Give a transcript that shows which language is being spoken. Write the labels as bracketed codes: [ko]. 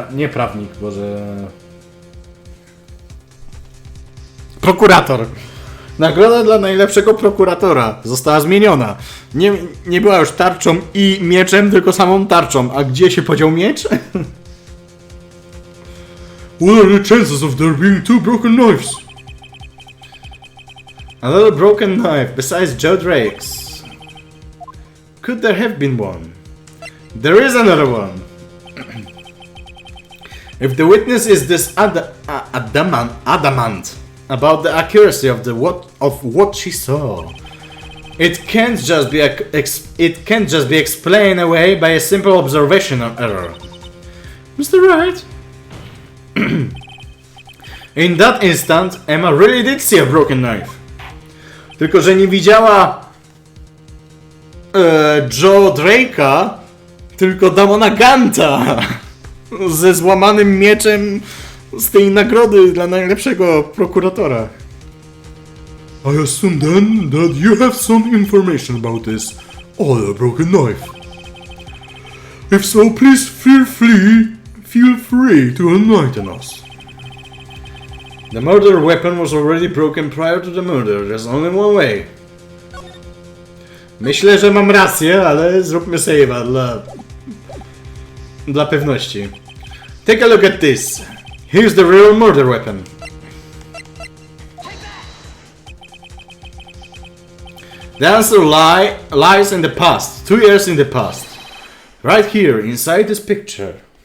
[pl] Nie prawnik, boże... Prokurator. Nagroda dla najlepszego prokuratora została zmieniona. Nie była już tarczą i mieczem, tylko samą tarczą. A gdzie się podział miecz? [en] What are the chances of there being two broken knives? Another broken knife besides Joe Drake's. Could there have been one? There is another one. If the witness is this adamant about the accuracy of what she saw, it can't just be explained away by a simple observational error. Mr. Wright? In that instant, Emma really did see a broken knife. [pl] Tylko że nie widziała Joe Drake'a, tylko Damona Ganta ze złamanym mieczem z tej nagrody dla najlepszego prokuratora. [en] I assume then that you have some information about this other broken knife. If so, please feel free to enlighten us. The murder weapon was already broken prior to the murder. There's only one way. [pl] Myślę, że mam rację, ale zróbmy save'a dla pewności. [en] Take a look at this. Here's the real murder weapon. The answer lies in the past, 2 years in the past. Right here, inside this picture.